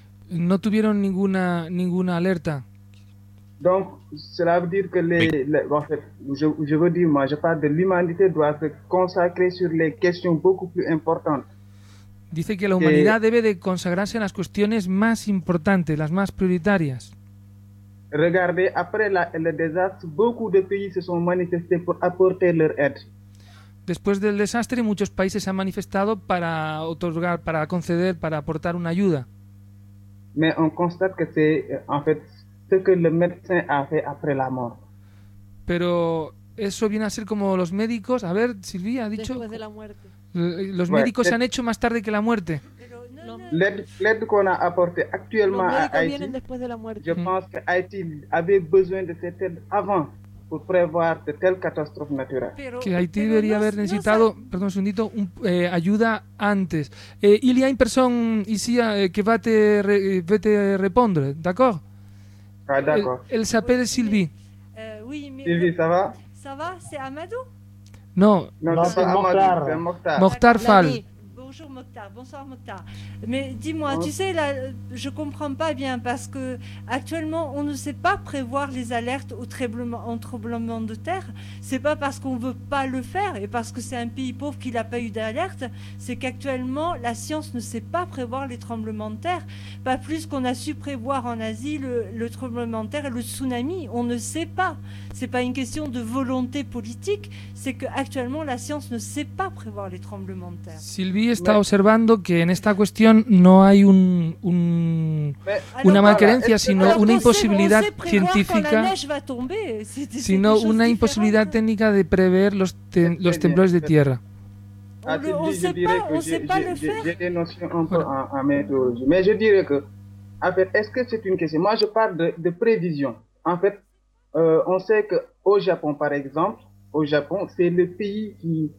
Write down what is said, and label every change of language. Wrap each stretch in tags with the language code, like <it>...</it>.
<es>No tuvieron ninguna alerta.</es> <fr>Donc, cela veut dire que je parle de l'humanité doit se consacrer sur les questions beaucoup plus importantes.</fr> <es>Dice que la humanidad debe de consagrarse en las cuestiones más importantes, las más prioritarias.</es> <fr>Regardez, après le désastre, beaucoup de pays se sont manifestés pour apporter leur aide.</fr> <es>Después del desastre, muchos países se han manifestado para otorgar, para conceder, para aportar una ayuda.</es> <fr>Mais on constate que c'est en fait ce que le médecin a fait après la mort.</fr> <es>Pero eso viene a ser como los médicos. A ver, Silvia ha dicho. Después de la muerte. Los médicos se han hecho más tarde que la muerte.</es> <fr>L'aide qu'on a apportée actuellement à Haïti. Je pense que Haïti avait besoin de cette aide avant.</fr> <es>Por prever de tal catástrofe natural. Que Haití debería haber necesitado, perdón, un segundito, ayuda antes.</es> <fr>Il y a une personne ici que va te répondre, d'accord? Ah, d'accord. Elle s'appelle Sylvie. Oui, mais Sylvie, ça va? Ça va, c'est Amadou? Non, c'est Mokhtar. Mokhtar. Mokhtar Fall. Bonjour Mokhtar, bonsoir Mokhtar. Mais dis-moi, tu sais, là, je ne comprends pas bien parce que actuellement, on ne sait pas prévoir les alertes au tremblement de terre. Ce n'est pas parce qu'on ne veut pas le faire et parce que c'est un pays pauvre qui n'a pas eu d'alerte. C'est qu'actuellement, la science ne sait pas prévoir les tremblements de terre. Pas plus qu'on a su prévoir en Asie le tremblement de terre et le tsunami. On ne sait pas. Ce n'est pas une question de volonté politique. C'est qu'actuellement, la science ne sait pas prévoir les tremblements de terre.</fr> <es>Sylvie, está observando que en esta cuestión no hay una malquerencia, sino una imposibilidad científica, sino una imposibilidad técnica de prever los temblores de tierra.</es>